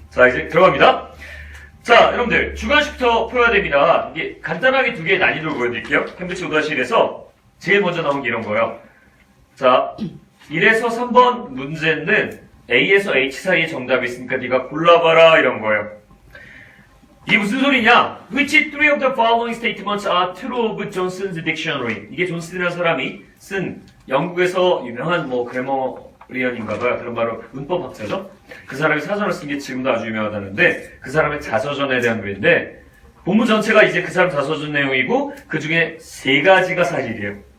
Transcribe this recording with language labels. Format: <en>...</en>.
<ko>자 이제 들어갑니다. 자 여러분들 주관식부터 풀어야 됩니다. 이게 간단하게 2개의 난이도를 보여드릴게요. 캠브리지 5-1에서 제일 먼저 나온 게 이런 거예요. 자 1에서 3번 문제는 A에서 H 사이에 정답이 있으니까 네가 골라봐라 이런 거예요. 이게 무슨 소리냐?</ko> <en>Which three of the following statements are true of Johnson's dictionary?</en> <ko>이게 존슨이라는 사람이 쓴 영국에서 유명한 그래머리언인가봐요. 그런 바로 문법학자죠. 그 사람이 사전을 쓴 게 지금도 아주 유명하다는데 그 사람의 자서전에 대한 글인데 본문 전체가 이제 그 사람 자서전 내용이고 그 중에 3가지가 사실이에요.</ko>